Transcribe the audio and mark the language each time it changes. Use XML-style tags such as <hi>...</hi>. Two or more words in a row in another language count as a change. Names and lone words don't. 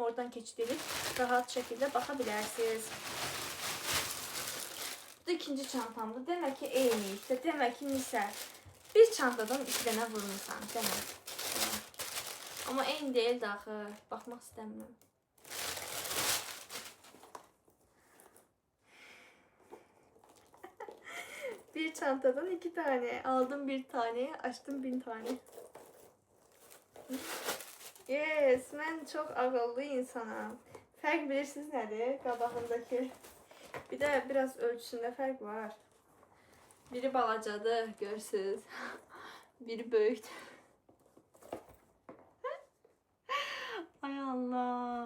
<az>Oradan keçirib rahat şəkildə baxa bilərsiniz. Bu da ikinci çantamdır. Demək ki, eyniyiksə, demək ki, Nisə bir çantadan 2 dənə vurmuşsan, demək. Amma eyni deyil də axı. Baxmaq istəmirəm.</az> <tr>Bir çantadan 2 tane. Aldım bir tane, açtım 1000 tane.</tr> <az>Yes, mən çox ağıllı insanam. Fərq bilirsiniz nədir? Qabağındakı. Bir də biraz ölçüsündə fərq var. Biri balacadır, görürsünüz. Biri böyükdür. Ay Allah.</az>